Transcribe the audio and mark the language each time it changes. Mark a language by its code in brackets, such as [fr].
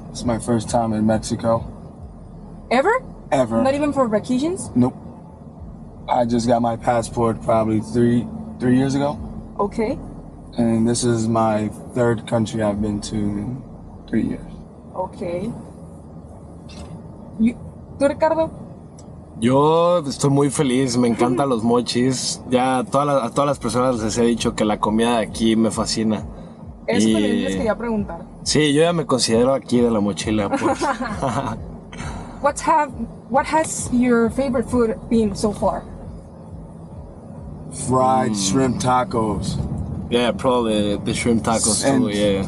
[en] It's my first time in Mexico. Ever? Ever. Not even for vacations? Nope. I just got my passport probably three years ago. Okay. And this is my third country I've been to in 3 years. Okay. [es] ¿Tú, Ricardo? Yo estoy muy feliz, me encantan los mochis. Ya a todas las personas les he dicho que la comida de aquí me fascina. Eso también les quería preguntar. Sí, yo ya me considero aquí de la mochila, pues. [en] What has your favorite food been so far? Fried shrimp tacos. Yeah, probably the shrimp tacos too, yeah.